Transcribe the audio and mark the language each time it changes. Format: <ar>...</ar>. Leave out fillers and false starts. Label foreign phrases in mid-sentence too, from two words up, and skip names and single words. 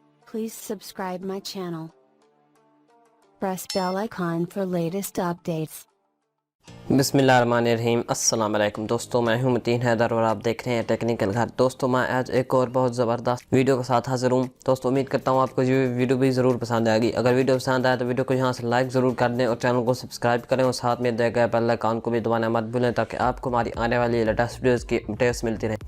<en>Please subscribe my channel. Press bell icon for latest updates.</en> <ar>بسم الله الرحمن الرحيم السلام عليكم</ar> <hi>दोस्तों, मैं हूं मतीन हैदर और आप देख रहे हैं टेक्निकल घर। दोस्तों मैं आज एक और बहुत ज़बरदस्त वीडियो के साथ हाजिर हूं। दोस्तों उम्मीद करता हूं आपको ये वीडियो भी ज़रूर पसंद आएगी। अगर वीडियो पसंद आए तो वीडियो को यहां से लाइक ज़रूर कर दें और चैनल को सब्सक्राइब करें और साथ में दिए गए</hi> <en>bell icon</en> <hi>को भी दबाना मत भूलें ताकि आपको हमारी आने वाली</hi> <en>latest videos</en> <hi>की अपडेट्स मिलती रहे।</hi>